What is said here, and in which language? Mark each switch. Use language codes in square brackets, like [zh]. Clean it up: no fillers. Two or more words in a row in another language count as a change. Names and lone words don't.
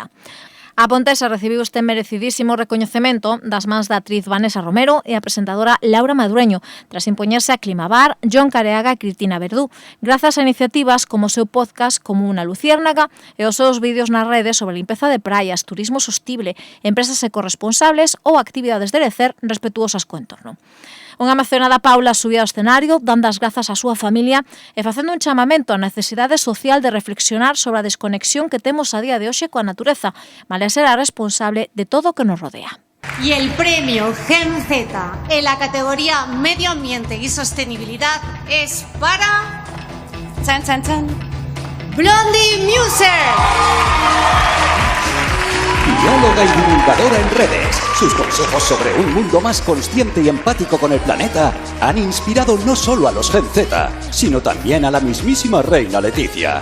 [gl] A pontesa recibiu este merecidísimo recoñecemento das mans da actriz Vanessa Romero e a presentadora Laura Madureño, tras impoñerse a Climabar, John Careaga e Cristina Verdú, grazas a iniciativas como o seu podcast Como unha luciérnaga e os seus vídeos nas redes sobre limpeza de praias, turismo sostible, empresas ecorresponsables ou actividades de lecer respetuosas co entorno. Unha emocionada Paula subía ao escenario, dando as grazas á súa familia e facendo un chamamento á necesidade social de reflexionar sobre a desconexión que temos a día de hoxe coa natureza, malia ser a responsable de todo o que nos rodea. [es] Y el premio Gen Z en la categoría Medio Ambiente y Sostenibilidad es para... ¡Chan, chan, chan! ¡Blondie Muser! Bióloga y divulgadora en redes, sus consejos sobre un mundo más consciente y empático con el planeta han inspirado no solo a los Gen Z, sino también a la mismísima reina Leticia.